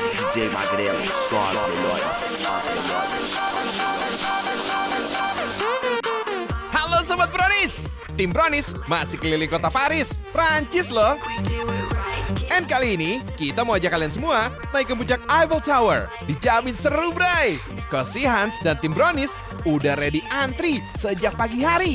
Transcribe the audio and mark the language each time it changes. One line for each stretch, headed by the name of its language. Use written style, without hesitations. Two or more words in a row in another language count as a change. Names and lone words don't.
Portuguese: DJ Magrelo, só as melhores, só as melhores.
Indonesian: Halo Sobat Brownies, tim Brownies masih keliling kota Paris, Prancis loh. Dan kali ini kita mau ajak kalian semua naik ke puncak Eiffel Tower. Dijamin seru bray. Kosi Hans dan tim Brownies udah ready antri sejak pagi hari.